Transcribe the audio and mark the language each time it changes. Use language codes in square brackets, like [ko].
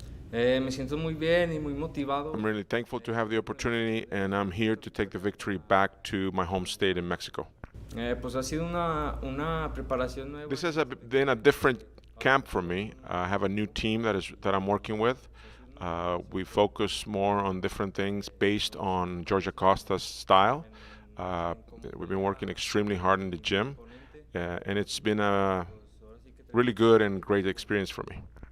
[es] Me siento muy bien y muy motivado. [en] I'm really thankful to have the opportunity, and I'm here to take the victory back to my home state in Mexico. [es] Pues ha sido una preparación nueva. [en] This has been a different camp for me. I have a new team that I'm working with. We focus more on different things based on George Acosta's style. We've been working extremely hard in the gym, and it's been a really good and great experience for me.